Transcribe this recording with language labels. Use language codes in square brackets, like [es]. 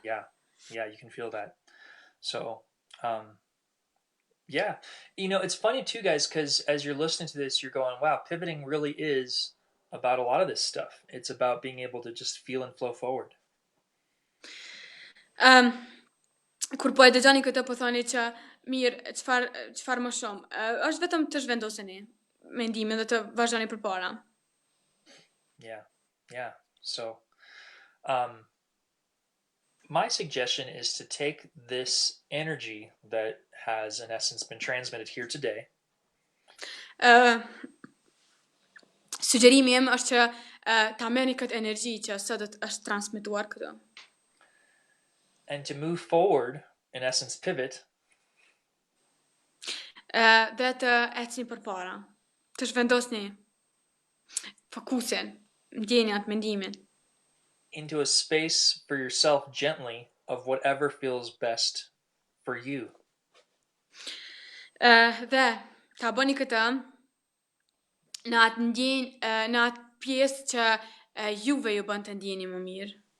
[en] Yeah, yeah, you can feel that. So, yeah, it's funny too, guys, because as you're listening to this, you're going, "Wow, pivoting really is about a lot of this stuff. It's about being able to just feel and flow forward." [sq] Kur po e dëgjoni këtë po thoni që mirë, çfarë më shumë? Është vetëm të zhvendoseni mendimin dhe të vazhdoni përpara. [en] Yeah, yeah. So, um, my suggestion is to take this energy that has, in essence, been transmitted here today. [sq] Sugjerimi im është që ta merrni këtë energji që sot është transmetuar këtu. [en] And to move forward, in essence, pivot. [sq] Dhe të ecni përpara. Të zhvendosni fokusin, ndjenjat, mendimin. [en] Into a space for yourself gently of whatever feels best for you. [sq] Dhe ta bëni këtë në atë në atë pjesë që juve ju bën të ndjeni më mirë.